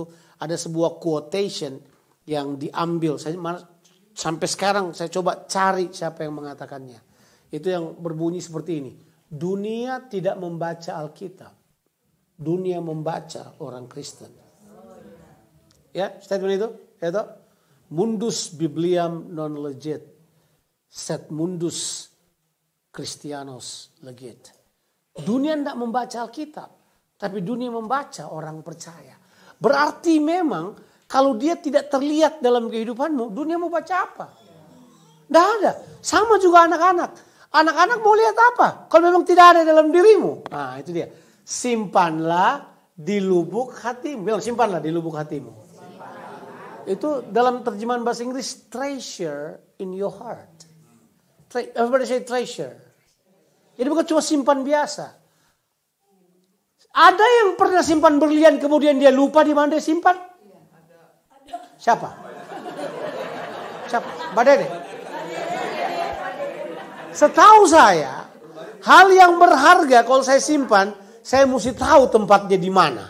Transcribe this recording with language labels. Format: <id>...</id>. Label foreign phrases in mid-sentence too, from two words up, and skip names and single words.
<id>Ada sebuah quotation yang diambil. Sampai sekarang saya coba cari siapa yang mengatakannya. Itu yang berbunyi seperti ini. Dunia tidak membaca Alkitab. Dunia membaca orang Kristen. Ya statement itu. Ya toh?</id> <la>Mundus bibliam non legit, sed mundus Christianos legit.</la> <id>Dunia tidak membaca Alkitab, tapi dunia membaca orang percaya. Berarti memang kalau dia tidak terlihat dalam kehidupanmu, dunia mau baca apa? Tidak ada. Sama juga anak-anak. Anak-anak mau lihat apa? Kalau memang tidak ada dalam dirimu. Nah itu dia. Simpanlah di lubuk hatimu. Bilang simpanlah di lubuk hatimu. Itu dalam terjemahan bahasa Inggris,</id> <en>treasure in your heart. Everybody say treasure.</en> <id>Jadi bukan cuma simpan biasa. Ada yang pernah simpan berlian kemudian dia lupa di mana dia simpan? Siapa? Mbak Dede? Setahu saya, hal yang berharga kalau saya simpan, saya mesti tahu tempatnya di mana.</id>